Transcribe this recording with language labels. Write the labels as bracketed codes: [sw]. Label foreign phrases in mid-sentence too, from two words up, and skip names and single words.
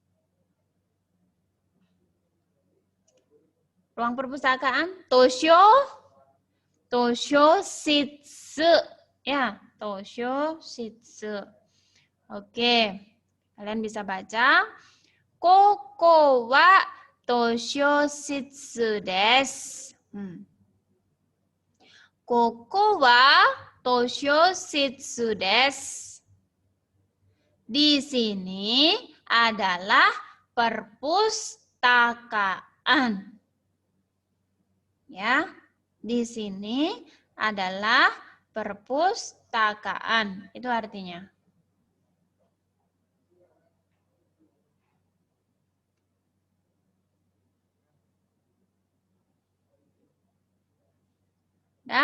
[id] Ruang perpustakaan Toshoshitsu. Ya, Toshoshitsu. Oke. Kalian bisa baca. [ja] ここは図書室です. ここは図書室です. [id] Di sini adalah perpustakaan. Ya, di sini adalah perpustakaan. Itu artinya. Dah?